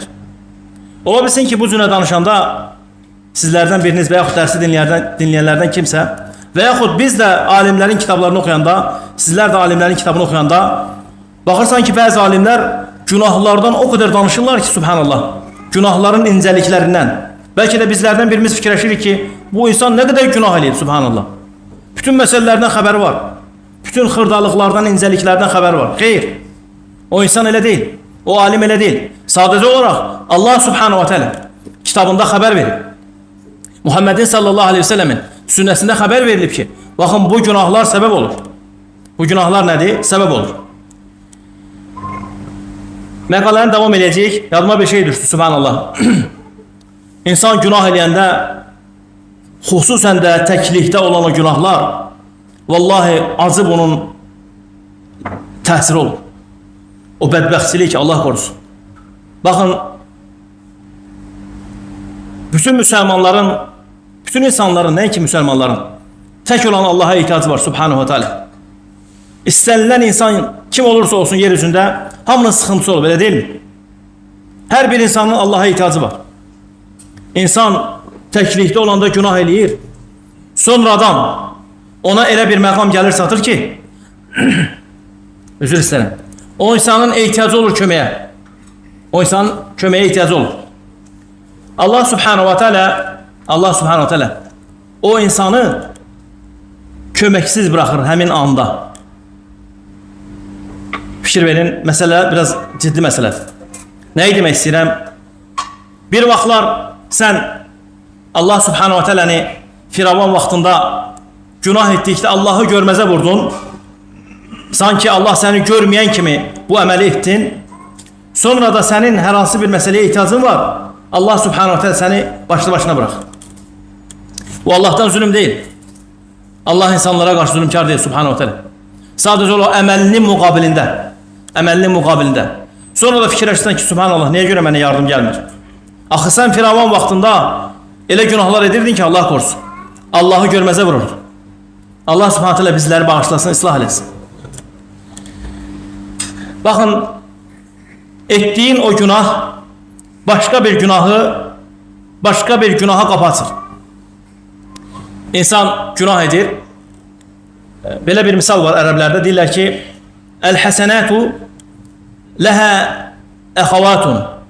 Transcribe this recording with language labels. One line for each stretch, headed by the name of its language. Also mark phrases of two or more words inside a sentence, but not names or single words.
Azerbaijani: Ola bilsin ki, bu cünə danışanda sizlərdən biriniz və yaxud dərsi dinləyənlərdən kimsə və yaxud biz də alimlərin kitablarını oxuyanda, sizlər də alimlərin kitabını oxuyanda baxırsan ki, bəzi alimlər günahlardan o qədər danışırlar ki, subhanallah, günahların incəliklərindən. Bəlkə də bizlərdən birimiz fikirləşirik ki, bu insan nə qədər günah eləyir, subhanallah. Bütün məsələlərdən xəbəri var. Bütün xırdalıqlardan, incəliklərdən xəbəri var. Xeyr, o insan elə deyil. O alim elə deyil. Sadəcə olaraq Allah
Arabic: سبحانه وتعالى
Azerbaijani: kitabında xəbər verir. Muhammedin
Arabic: صلى الله عليه وسلم
Azerbaijani: sünnəsində xəbər verilib ki, baxın bu günahlar səbəb olur. Bu günahlar nədir? Səbəb olur. Məqaləni davam edəcəyik. Yadıma bir şey düşdü, subhanallah. İnsan günah eləyəndə, xüsusən də təklikdə olan o günahlar, vallahi acı bunun təsiri olur. O bədbəxtçilik Allah korusun. Baxın, bütün müsəlmanların, bütün insanların, nəinki müsəlmanların tək olan Allah'a ihtiyacı var,
Arabic: سبحانه وتعالى.
Azerbaijani: İstənilən insan kim olursa olsun yer üzündə hamının sıxıntısı olur, belə deyil mi? Hər bir insanın Allah'a ihtiyacı var. İnsan təklikdə olanda günah eləyir. Sonradan ona elə bir məqam gəlir satır ki, özür istəyirəm. O insanın ehtiyacı olur köməyə. O insanın köməyə ehtiyacı olur. Allah
Arabic: سبحانه وتعالى
Azerbaijani: o insanı köməksiz bırakır həmin anda. Fikir verin, məsələ biraz ciddi məsələdir. Nəyi demək istəyirəm? Bir vaxtlar sən Allah
Arabic: سبحانه وتعالى
Azerbaijani: Firavun vaxtında günah etdikdə Allahı görməzə vurdun. Sanki Allah səni görməyən kimi bu əməli etdin. Sonra da sənin hər hansı bir məsələyə ehtiyacın var. Allah
Arabic: سبحانه وتعالى
Azerbaijani: səni başlı başına bırak.
Turkish: Bu Allah'tan zulüm değil. Allah insanlara karşı zulümkar değil
Arabic: سبحانه وتعالى.
Azerbaijani: Sadece o əməlinin müqabilində. Əməlinin müqabilində. Sonra da fikirləşsən ki, subhanallah, niyə görə mənə yardım gəlmir? Axı sən Firavun vaxtında elə günahlar edirdin ki, Allah korusun. Allahı görməzə vururdu. Allah
Arabic: سبحانه وتعالى
Azerbaijani: bizləri bağışlasın, ıslah eləsin. Baxın, etdiyin o günah
Turkish: başka bir günaha kapatır.
Azerbaijani: İnsan günah edir. Belə bir misal var ərəblərdə. Deyirlər ki,
Arabic: الحسنة لها أخوات.